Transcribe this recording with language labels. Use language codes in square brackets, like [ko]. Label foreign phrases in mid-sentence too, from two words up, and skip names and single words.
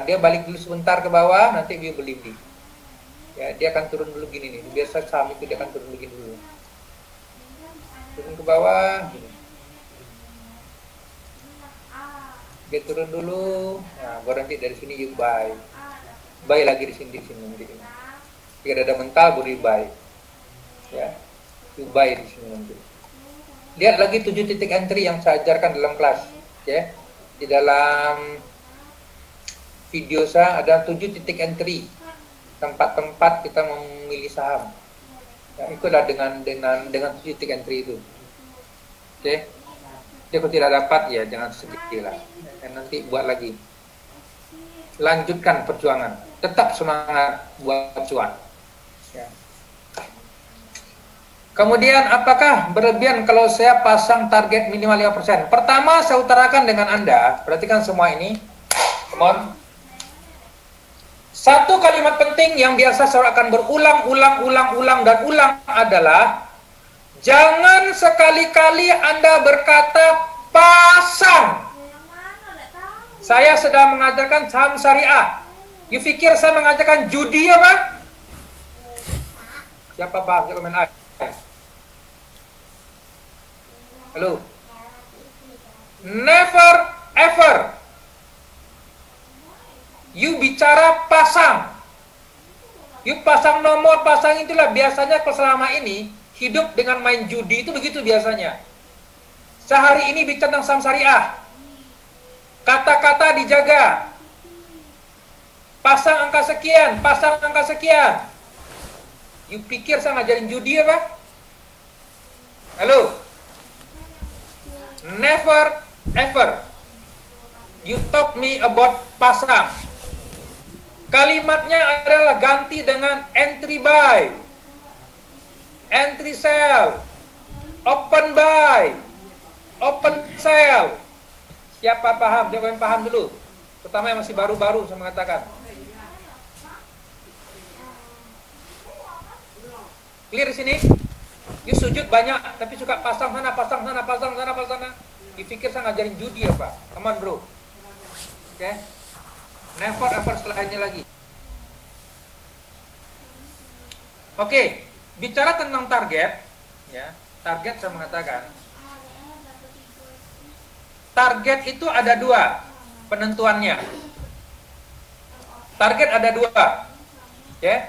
[id] Dia balik dulu sebentar ke bawah, nanti you beli. Ya, dia akan turun dulu gini nih. Biasa saham itu dia akan turun begini dulu. Turun ke bawah gini. Dia turun dulu. Nah, baru nanti dari sini [en] you buy. [id] Buy lagi di sini nanti. Jika ada mental baru [en] you buy. [id] Ya. [en] You buy [id] di sini nanti. Lihat lagi 7 titik entry yang saya ajarkan dalam kelas, ya. Di dalam video saya ada 7 titik entry, tempat-tempat kita memilih saham. Ya, ikutlah dengan 7 titik entry itu. Oke. Jika tidak dapat ya jangan sedih lah. Dan nanti buat lagi. Lanjutkan perjuangan. Tetap semangat buat cuan. Ya. Kemudian apakah berlebihan kalau saya pasang target minimal 5%? Pertama saya utarakan dengan Anda, perhatikan semua ini. [en] Come on. [id] Satu kalimat penting yang biasa saya akan berulang adalah jangan sekali-kali Anda berkata pasang. Saya sedang mengajarkan saham syariah. You pikir saya mengajarkan judi apa? Siapa paham? Siapa main Halo. [en] Never ever you [id] bicara pasang. You pasang nomor, pasang itulah biasanya kalau selama ini hidup dengan main judi itu begitu biasanya. Sehari ini bicara tentang saham syariah. Kata-kata dijaga. Pasang angka sekian, pasang angka sekian. You pikir saya ngajarin judi apa? Halo. [en] Never ever you talk me about pasang. [id] Kalimatnya adalah ganti dengan [en] entry buy, entry sell, open buy, open sell. [id] Siapa paham? Siapa yang paham dulu? Terutama yang masih baru-baru saya mengatakan. Clear di sini? You sujud banyak, tapi suka pasang sana, pasang sana, pasang sana, pasang sana. Dipikir saya ngajarin judi ya Pak? [en] Come on bro. Oke? Never ever [id] setelah ini lagi. Oke, bicara tentang target, ya, target saya mengatakan, target itu ada dua penentuannya. Target ada dua, ya.